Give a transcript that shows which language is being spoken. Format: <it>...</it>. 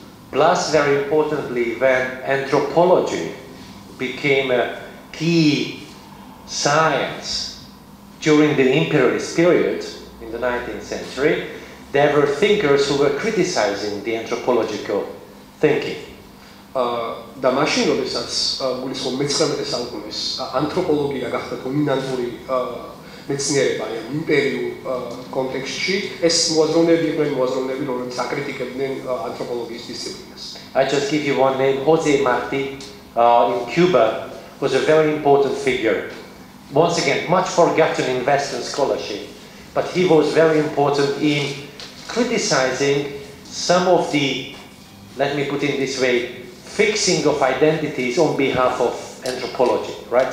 <en>Plus, very importantly, when anthropology became a key science during the imperialist period in the 19th century, there were thinkers who were criticizing the anthropological thinking.</en> <ka>და მაშინ როდესაც გულისხმობ მე-19 საუკუნეს ანთროპოლოგია გახდა დომინანტური მეცნიერება იმპერიულ კონტექსტში, ეს მოაზროვნეები იყვნენ მოაზროვნეები, რომლებიც აკრიტიკებდნენ ანთროპოლოგიის დისციპლინას.</ka> <en>I just give you one name, Jose Marti in Cuba was a very important figure. Once again, much forgotten in Western scholarship, but he was very important in criticizing some of the, let me put it this way, fixing of identities on behalf of anthropology, right?</en>